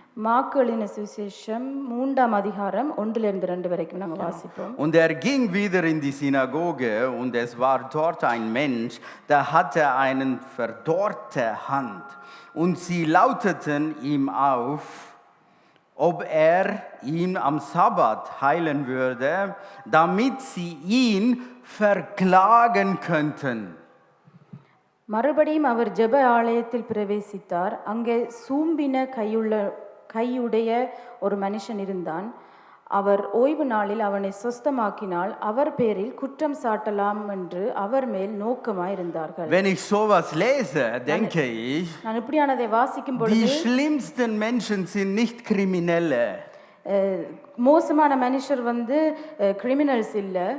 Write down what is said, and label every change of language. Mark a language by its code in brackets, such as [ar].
[ta] மாற்கு எழுதின சுவிசேஷம் 3ஆம் அதிகாரம் 1லிருந்து 2 வரைக்கும் நாங்க வாசிப்போம். [de] Und ging wieder in die Synagoge und es war dort ein Mensch, der hatte eine verdorrte Hand und sie lauteten ihm auf, ob ihn am Sabbat heilen würde, damit sie ihn verklagen könnten. [ta] மறுபடியும் அவர் ஜெப ஆலயத்தில் பிரவேசித்தார். அங்கே சூம்பின கையுடைய ஒரு மனுஷன் இருந்தான். அவர் ஓய்வு நாளில் அவனை சொஸ்தமாக்கினால் அவர் பேரில் குற்றம் சாட்டலாம் என்று அவர் மேல் நோக்கமாயிருந்தார்கள். [de] Wenn ich sowas lese, denke ich, [ta] நான் இப்படியானதை வாசிக்கும் பொழுது [de] die schlimmsten Menschen sind nicht Kriminelle. [ta] மோசமான மனுஷர் வந்து கிரிமினல்ஸ் இல்ல,